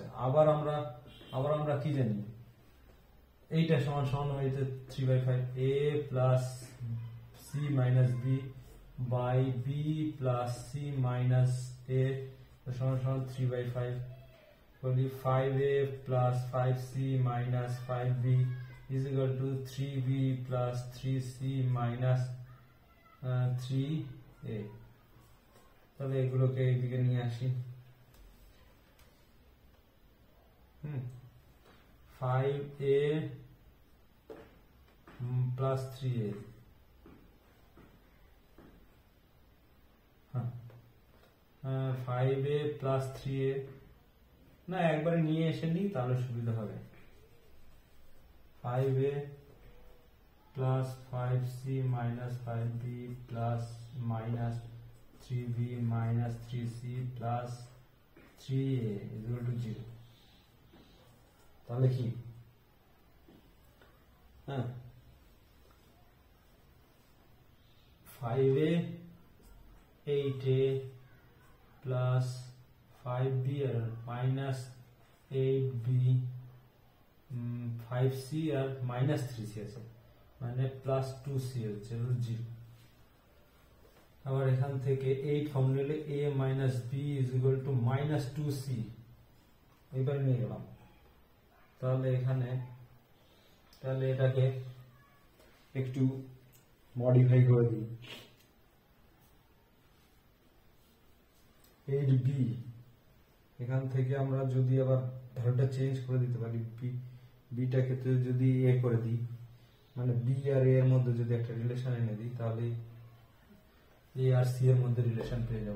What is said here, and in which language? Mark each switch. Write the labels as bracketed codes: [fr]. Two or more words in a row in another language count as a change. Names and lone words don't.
[bn] আবার আমরা কি জানি, এইটা সমান সমান হয়েছে 3/5, [en] a plus c minus b by b plus c minus a [bn] সমান সমান 3/5, বলি [en] 5a plus 5c minus 5b is equal to 3b plus 3c minus 3a. [bn] তাহলে এগুলোকে এইদিকে নিয়ে আসি, [en] 5a plus 3a, 5a plus 3a, [bn] না একবারে নিয়ে এসে নিই তাহলে সুবিধা হবে। [en] 5a plus 5c minus 5b plus minus 3b minus 3c plus 3a is equal to 0। [bn] তাহলে কি, 5a 8a plus 5b আর minus 8b 5c আর minus 3c আছে, মানে প্লাস 2c হচ্ছে 0। আবার এখান থেকে 8 ফর্ম নিলে [en] a minus b is equal to minus 2c, [bn] এবার নিয়ে গেলাম। তাহলে এটাকে একটু মডিফাই করে দিই, 8b, এখান থেকে আমরা যদি আবার ধারটা চেঞ্জ করে দিতে পারি, বিটাকে যদি এ করে দিই, মানে বি আর এ এর মধ্যে যদি একটা রিলেশন এনে দিই, তাহলে এ আর সি এর মধ্যে রিলেশন পেয়ে যাব।